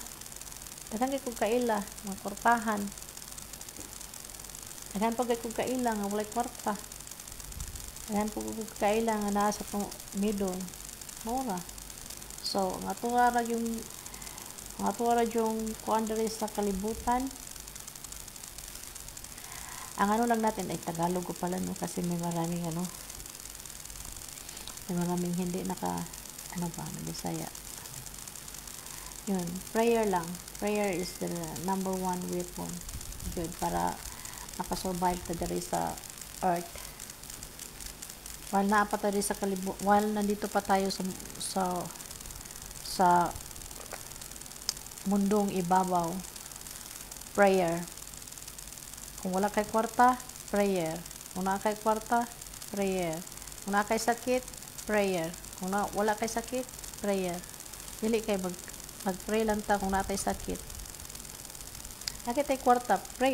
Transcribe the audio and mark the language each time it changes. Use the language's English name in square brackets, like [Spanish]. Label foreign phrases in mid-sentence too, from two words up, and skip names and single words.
[Cebuano] Daghan kay kog kaila mga kwartahan. Daghan pa kay kog kaila nga walay kwarta. Daghan po kog kaila nga naa sa middle. Mora. So, ang atura yung kuan diri sa kalibutan. [Filipino] Ang ano lang natin ay Tagalog ko pala no kasi may maraming hindi naka na Bisaya. Yun, prayer lang. [English] Prayer is the number 1 weapon. Good, [Cebuano] para makasurvive ta diri sa earth. [Filipino] While nandito pa tayo sa mundong ibabaw, prayer. [Cebuano] Kung wala kay kwarta, prayer. Kung naa kay kwarta, prayer. Kung naa kay sakit, prayer. Kung wala kay sakit, prayer. Dili kay mag-pray lang ta kung naa tay sakit. Nakit tay kwarta, pray.